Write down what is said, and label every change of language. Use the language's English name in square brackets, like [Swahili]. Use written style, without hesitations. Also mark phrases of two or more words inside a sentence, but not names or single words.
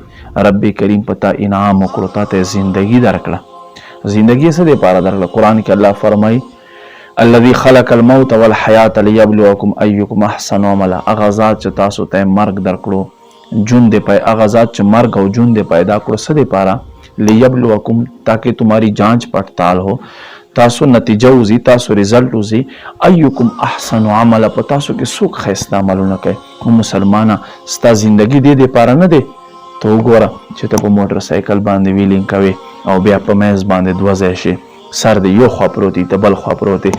[Pashto] رب کریم پتا انعام وکړو تا ته زندگی درکړه. زندگی څه دپاره درکړه؟ قرآن کې الله فرمایي [Arabic] الذي خلق الموت والحیات لیبلوکم ایکم احسن عملا. [Pashto] هغه ذات چې تاسو ته مرګ درکړو جون دے پائے. هغه ذات چې مرګ او جون دے پیدا کړو څه دپاره؟ [Urdu] لیبلوکم تاکہ تمہاری جانچ پڑتال ہو، [Pashto] تاسو نتیجه وزي، تاسو رزلټ وزي. [Arabic] ایکم احسن عملا [Pashto] په تاسو کې څوک ښایسته عملونه کوي. مسلمانه ستا زندگی دې دپاره نه دی. ته وګوره چې ته په موټر سایکل باندې ویلینګ کوې او بیا په میز باندې دوه ځای شي، سر دی یو خوا پروت دی ته بل خوا پروت دی.